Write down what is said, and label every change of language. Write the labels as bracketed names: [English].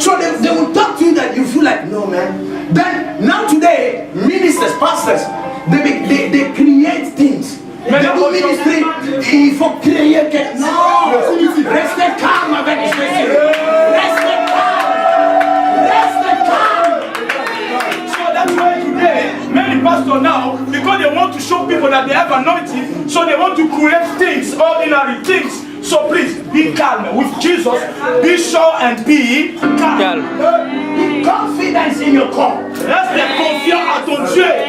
[English] So they will talk to you that you feel like, no man. Then, now today, ministers, pastors, they create things. They do ministry, [French] il faut créer quelque... Non! Restez calme avec Jésus. Restez calme. Restez calme. [English] So that's why today, many pastors now, because they want to show people that they have anointing, so they want to create things, ordinary things. So please, be calm. With Jesus, be sure and be calm. Be confident in your call. [French] Reste confiant à ton Dieu.